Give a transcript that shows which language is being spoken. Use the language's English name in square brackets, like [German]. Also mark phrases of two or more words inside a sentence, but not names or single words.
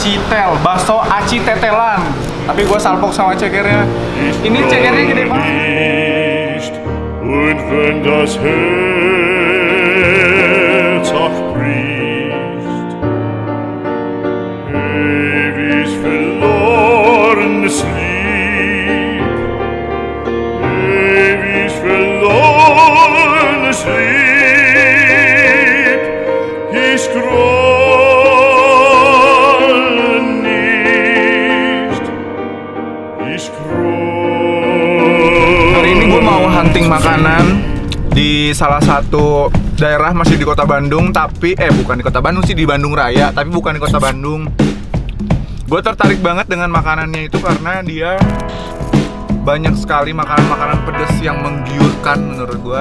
[Indonesian] tetel, bakso aci tetelan. Tapi gue salpok sama cekernya. Ini cekernya gede banget. [German] Und wenn das Herz auch bricht, ewig verlorenes Lieb, ewig verlorenes Lieb, ich groll nicht, ich groll. [Indonesian] Hari ini gue mau hunting makanan di salah satu daerah, masih di kota Bandung, tapi bukan di kota Bandung sih, di Bandung Raya, tapi bukan di kota Bandung. Gue tertarik banget dengan makanannya itu karena dia banyak sekali makanan-makanan pedas yang menggiurkan menurut gue.